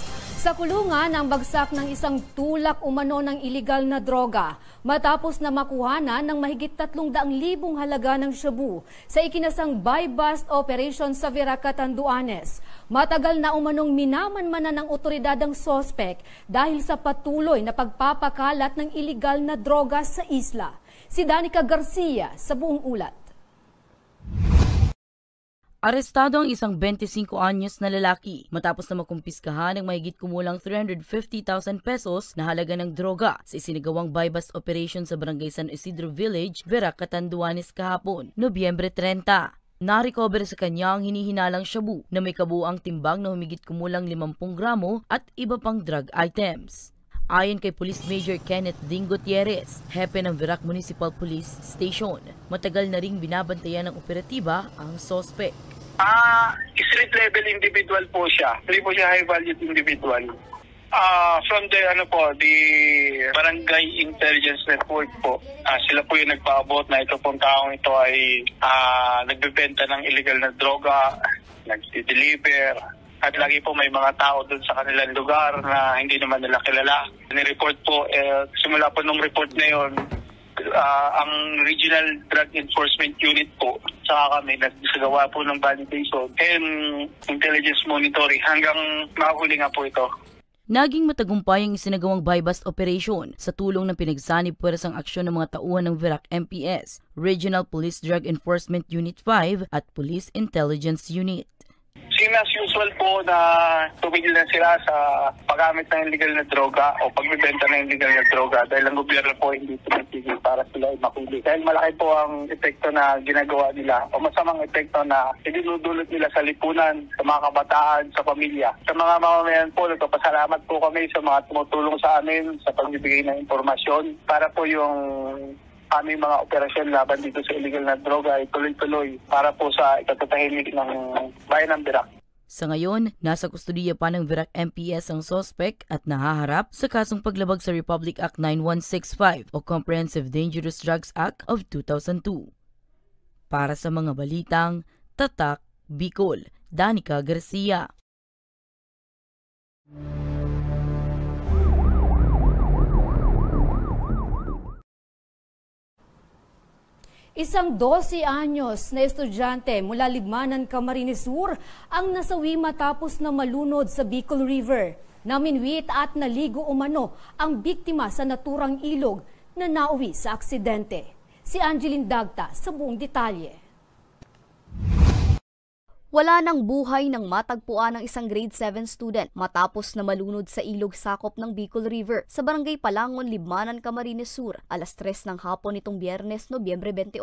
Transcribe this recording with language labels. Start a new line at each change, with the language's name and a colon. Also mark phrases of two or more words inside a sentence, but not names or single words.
Filipino: Sa kulungan ang bagsak ng isang tulak umano ng iligal na droga matapos na makuhanan ng mahigit 300,000 halaga ng shabu sa ikinasang
English: buy-bust operation
Filipino: sa Vera Catanduanes. Matagal na umanong minamanmanan ng otoridad ang sospek dahil sa patuloy na pagpapakalat ng iligal na droga sa isla. Si Danica Garcia sa buong ulat. Arestado ang isang 25 anyos na lalaki matapos na makumpiskahan ng mahigit kumulang 350,000 pesos na halaga ng droga sa isinagawang
English: buy-bust operation
Filipino: sa Barangay San Isidro Village, Vera Catanduanes kahapon, Nobyembre 30. Na-recover sa kanya ang hinihinalang shabu na may kabuuang timbang na humigit kumulang 50 gramo at iba pang
English: drug items.
Filipino: Ayon kay Police Major Kenneth Ding Gutierrez, hepe ng Verac Municipal Police Station, matagal na ring binabantayan ng operatiba ang sospek.
English: Street level individual
Filipino: po siya. Hindi po siya
English: high valued individual. From the the
Filipino: Barangay Intelligence Network po, sila po yung nagpaabot na ito pong taong ito ay nagbebenta ng illegal na droga, nagdi-deliver. At lagi po may mga tao doon sa kanilang lugar na hindi naman nila kilala. Ni-report po, simula po nung report na yun, ang Regional Drug Enforcement Unit po, saka kami nagsagawa po ng
English: validation and intelligence monitoring
Filipino: hanggang mahuli nga po ito. Naging matagumpay ang isinagawang
English: buy-bust operation
Filipino: sa tulong ng pinagsanib puwersang aksyon ng mga tauhan ng Verac MPS, Regional Police Drug Enforcement Unit 5 at Police Intelligence Unit.
English: Same as usual
Filipino: po na tumigil na sila sa paggamit ng illegal na droga o pagbibenta ng illegal na droga dahil ang gobyerno po hindi tumitigil para sila ay makuli. Dahil malaki po ang epekto na ginagawa nila o masamang epekto na idinudulot nila sa lipunan, sa mga kabataan, sa pamilya. Sa mga mamamayan po, nagpapasalamat po kami sa mga tumutulong sa amin sa pagbibigay ng impormasyon para po yung aming mga operasyon laban dito sa illegal na droga ay tuloy-tuloy para po sa ikatatahimik ng bayan ng Verac. Sa ngayon, nasa kustudiya pa ng Verac MPS ang sospek at nahaharap sa kasong paglabag sa Republic Act 9165 o Comprehensive Dangerous Drugs Act of 2002. Para sa mga balitang Tatak, Bicol, Danica Garcia. Isang 12 anyos na estudyante mula Libmanan, Camarines Sur ang nasawi matapos na malunod sa Bicol River. Naminwit at naligo umano ang biktima sa naturang ilog na nauwi sa aksidente. Si Angeline Dagta sa buong detalye. Wala nang buhay nang matagpuan ng isang grade 7 student matapos na malunod sa ilog sakop ng Bicol River sa Barangay Palangon, Libmanan, Camarines Sur, alas 3 ng hapon nitong Biyernes, Nobyembre 28.